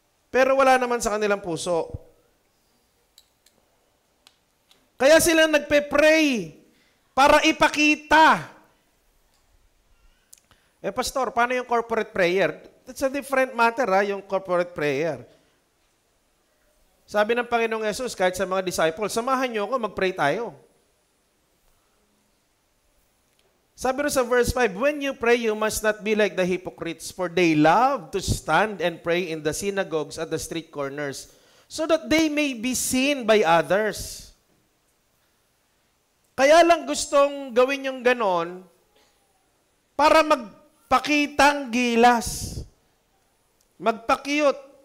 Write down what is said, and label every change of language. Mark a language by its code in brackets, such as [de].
[tl] Pero wala naman sa kanilang puso. Kaya sila nagpe-pray para ipakita. Pastor, paano yung corporate prayer? [en] That's a different matter, yung corporate prayer. [tl] Sabi ng Panginoong Yesus, kahit sa mga disciples, samahan niyo ako, mag-pray tayo. Sabi rin sa [en] verse 5, when you pray, you must not be like the hypocrites, for they love to stand and pray in the synagogues at the street corners, so that they may be seen by others. [tl] Kaya lang gustong gawin yung ganon, para magpakitang gilas, magpa-cute.